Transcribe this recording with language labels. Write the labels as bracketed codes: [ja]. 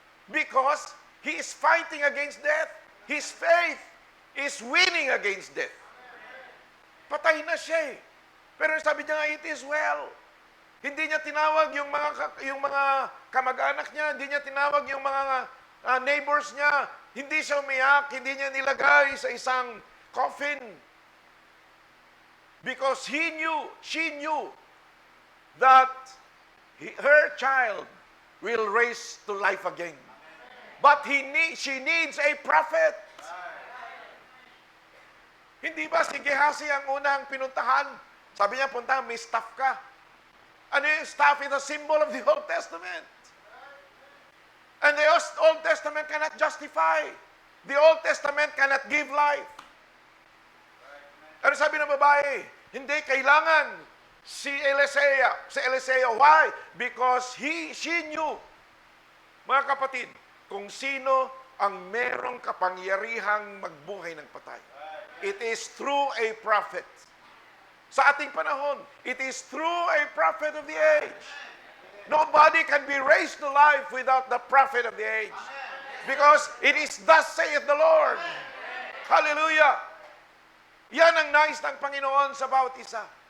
[en] Because he is fighting against death. His faith is winning against death. [tl] Patay na siya eh. Pero sabi niya nga, [en] it is well. [tl] Hindi niya tinawag yung mga kamag-anak niya, hindi niya tinawag yung mga neighbors niya, hindi siya umiyak, hindi niya nilagay sa isang coffin. [en] Because she knew that her child will raise to life again. But she needs a prophet. [tl] Hindi ba si Gehazi ang unang pinuntahan? Sabi niya, punta, may staff ka. Ano yung staff? [en] Is a symbol of the Old Testament. And the Old Testament cannot justify. The Old Testament cannot give life. [tl] Ano sabi ng babae? Hindi, kailangan si Elisea. Why? Because she knew, mga kapatid, kung sino ang merong kapangyarihang magbuhay ng patay. [en] It is through a prophet. [tl] Sa ating panahon, [en] it is through a prophet of the age. Nobody can be raised to life without the prophet of the age. Because it is thus saith the Lord. Hallelujah. [tl] Yan ang nais ng Panginoon sa bawat isa.